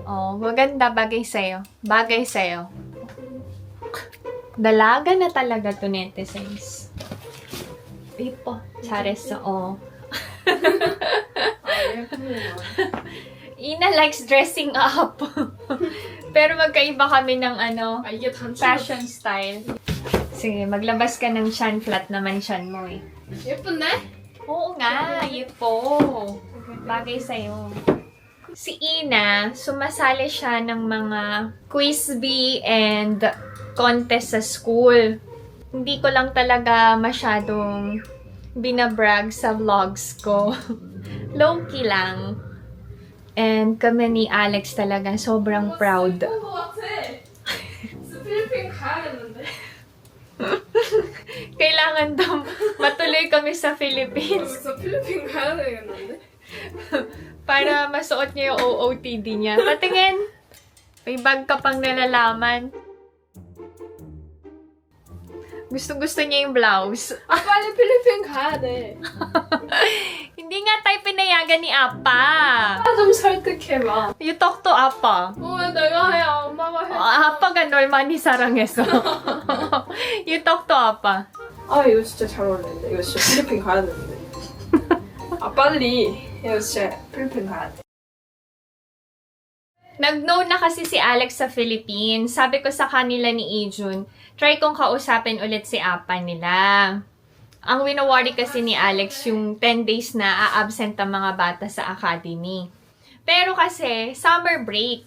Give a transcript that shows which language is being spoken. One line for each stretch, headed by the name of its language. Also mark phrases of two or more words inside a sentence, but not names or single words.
Filipino: Oh, maganda. Bagay sa'yo. Bagay sa'yo. Dalaga na talaga to, netizens. Ipo. Chares.
English: Oh. Ina likes dressing up.
Filipino: Pero magkaiba kami ng
Korean: 이게 단추가
English: fashion style.
Filipino: Sige, maglabas ka ng chan flat naman chan mo eh.
Korean: 예쁜데?
Filipino: Oo nga, po. Bagay sa'yo. Si Ina, sumasali siya ng mga
English: quiz bee and contest
Filipino: sa school. Hindi ko lang talaga masyadong binabrag sa vlogs ko. Low-key lang. And kami ni Alex talaga sobrang proud.
Korean: 예쁜 거 같아. 필리핀 가야겠는데?
Filipino: Kailangan daw matuloy kami sa Philippines
Korean: 진짜 필리핀 가야 되겠는데?
Filipino: para masuot niya yung OOTD niya. Patingin! May bag ka pang nalalaman. Gusto-gusto niya yung blouse.
Korean: 빨리 필리핀 가야 돼.
Filipino: Hindi nga tayo pinayagan ni Apa.
Korean: 좀 설득해봐.
English: You talk to Apa.
Korean: 왜 내가 해? 엄마가 해. 아빠가 널 많이 사랑해서.
English: You talk to 아빠.
Korean: 아 이거 진짜 잘 어울리는데. 이거 진짜 필리핀 가야 되는데. 아 빨리. 이거 진짜 필리핀 가야 돼.
Filipino: Nag-know na kasi si Alex sa Philippines. Sabi ko sa kanila ni Ijun, try kong kausapin ulit si Apa nila. Ang wino-worry kasi ni Alex yung 10 days na a-absent ang mga bata sa academy. Pero kasi, summer break.